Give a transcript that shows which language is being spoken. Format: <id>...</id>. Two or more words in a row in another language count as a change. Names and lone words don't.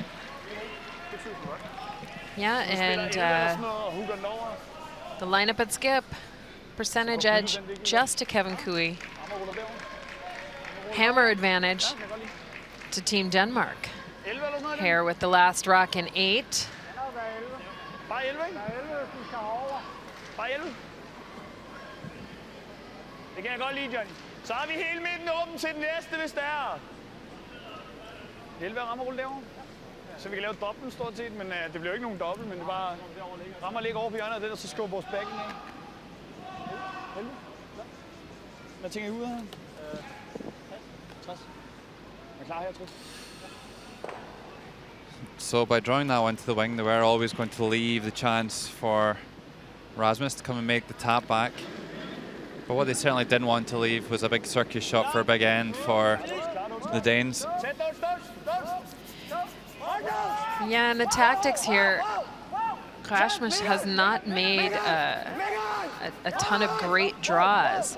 <en>Yeah, and the lineup at Skip, percentage edge just to Kevin Cooey. Hammer advantage to Team Denmark. Here with the last rock in 8.</en> <da>Bare 11, ikke? Bare 11. Det kan jeg godt lide, Johnny. Så har vi hele midten åben til den næste, hvis det er. Helvede rammer rulle derovre. Så vi kan lave dobbelt stort set, men det bliver jo ikke nogen dobbelt, men det bare rammer ligge over på hjørnet af det, og så skubber vores backing af. Helvede. Hvad tænker I ud her? 60. Er klar her, Trus?</da> <en>So by drawing that one to the wing, they were always going to leave the chance for Rasmus to come and make the tap back. But what they certainly didn't want to leave was a big circus shot for a big end for the Danes. Yeah, and the tactics here, Rasmus has not made a ton of great draws.</en>